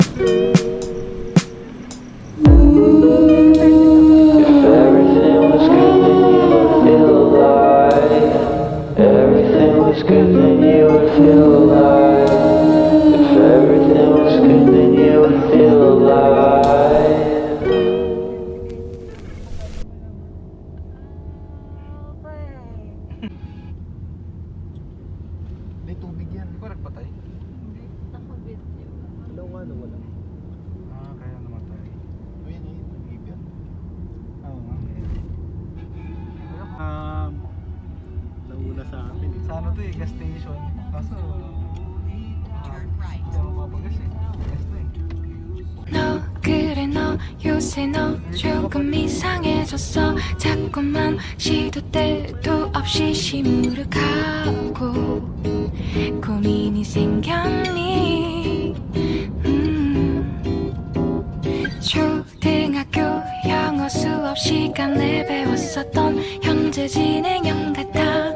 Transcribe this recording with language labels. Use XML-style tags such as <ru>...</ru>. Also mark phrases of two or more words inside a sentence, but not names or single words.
<en>If everything was good then you would feel alive. Everything was good then you would feel alive. If everything was good then you would feel alive.</en> <tl>May tubig yan. Hindi ko nagpatay. Naka-video. Wala. Kaya namatay. O yan eh, tubig yan. Oo nga. Nauna sa akin eh. Sa ano to eh,</tl> <en>gas station.</en> <tl>Kaso, hindi ako mapapagas eh. Gas na eh.</tl> <ko>너 그래 너 요새 너 조금 이상해졌어. 자꾸만 시도 때도 없이 시무룩하고 고민이 생겼니. 초등학교 영어 수업 시간에 배웠었던 현재 진행형 같아.</ko>